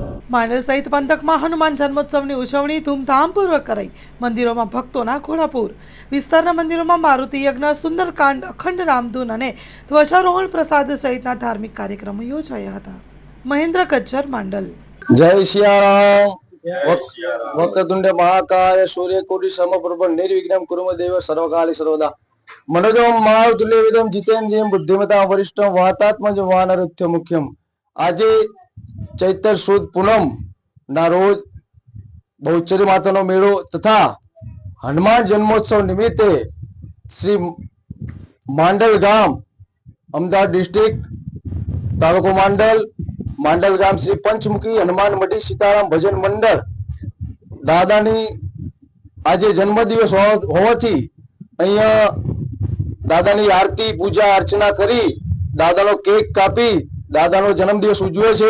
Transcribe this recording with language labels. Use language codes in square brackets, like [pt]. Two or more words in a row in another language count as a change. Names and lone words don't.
[gu] માંડલ સહિત પંથકમાં હનુમાન જન્મોત્સવની ઉજવણી ધૂમધામપૂર્વક કરાઈ। મંદિરોમાં ભક્તોના ઘોડાપૂર। વિસ્તારના મંદિરોમાં મારુતિ યજ્ઞ, સુંદરકાંડ, અખંડ રામધૂન અને ધ્વજારોહણ પ્રસાદ સહિતના ધાર્મિક કાર્યક્રમો યોજાયા હતા। મહેન્દ્ર ગજ્જર, માંડલ। [hi] जय सियाराम। [sa] वक्रतुंड महाकाय सूर्यकोटि समप्रभ निर्विघ्नं कुरु मे देव सर्वकाले सर्वदा। मनोजम महातुल्यवेदम जितेन्द्रियं बुद्धिमतां वरिष्ठं वातात्मजं वानरथ्य मुख्यम। [gu] આજે ચૈત્ર સુદ પૂનમ ના રોજ બહુચરી માતાનો મેળો તથા હનુમાન જન્મોત્સવ નિમિત્તે શ્રી માંડલ ગામ, અમદાવાદ ડિસ્ટ્રિક્ટ, તાલુકો માંડલ, માંડલ ગામ શ્રી પંચમુખી હનુમાન મઢી સીતારામ ભજન મંડળ દાદાની આજે જન્મદિવસ હોવાથી અહીંયા દાદાની આરતી પૂજા અર્ચના કરી દાદાનો કેક કાપી દાદાનો જન્મદિવસ ઉજવે છે।